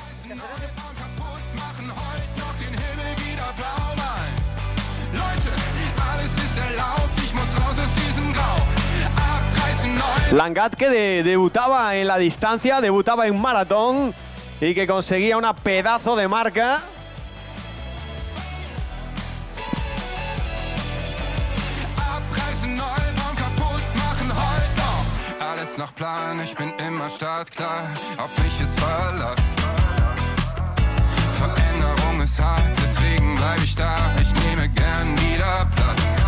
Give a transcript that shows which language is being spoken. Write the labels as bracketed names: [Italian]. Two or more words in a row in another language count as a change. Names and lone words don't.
[Spanish] Langat que debutaba en la distancia, debutaba en maratón y que conseguía una pedazo de marca. [German] Alles nach Plan, ich bin immer startklar, auf mich ist Verlass. Veränderung ist hart, deswegen bleib ich da, ich nehme gern wieder Platz.